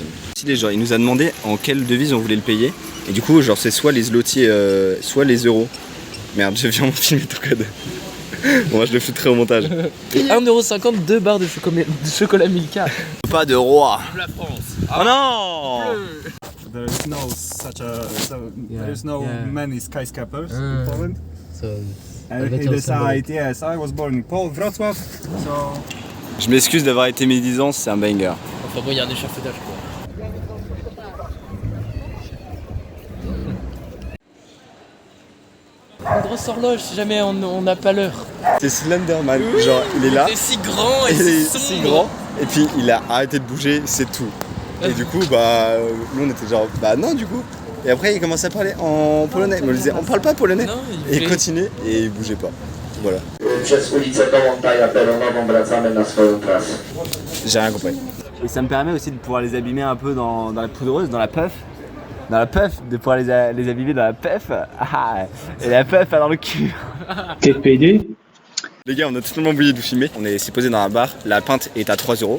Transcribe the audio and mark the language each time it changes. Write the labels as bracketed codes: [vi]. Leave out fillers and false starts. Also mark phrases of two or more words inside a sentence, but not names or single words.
[fr] Genre, il nous a demandé en quelle devise on voulait le payer. Et du coup, genre, c'est soit les zlotys, soit les euros. Merde, j'ai vraiment filmé ton code. Bon, moi, je le foutrai au montage. Et 1,50€, 2 barres de chocolat Milka. Pas de roi. La France. Oh non. [en] There is no there is no many skyscrapers in Poland. And he decided, yes, I was born in Wrocław, so... [fr] Je m'excuse d'avoir été médisant, c'est un banger. Enfin bon, il y a un échafaudage quoi. Une grosse horloge si jamais on n'a pas l'heure. C'est Slenderman, genre il est là, Il est si grand et il est si si sombre. grand, et puis il a arrêté de bouger, c'est tout. Et du coup, bah, nous on était genre, bah non du coup. Et après il commençait à parler en polonais, mais on lui disait, on parle pas polonais. Non, Et il voulait- continuait et il bougeait pas. Voilà. [pl] Przez ulicę Dołączaja Peronową wracamy na swoją trasę. [fr] J'ai rien compris. Et ça me permet aussi de pouvoir les abîmer un peu dans la poudreuse, dans la puff. Dans la puff, de pouvoir les abîmer dans la puff. Et la puff a dans le cul. Les gars, on a totalement oublié de vous filmer. C'est posé dans un bar, la pinte est à 3 €.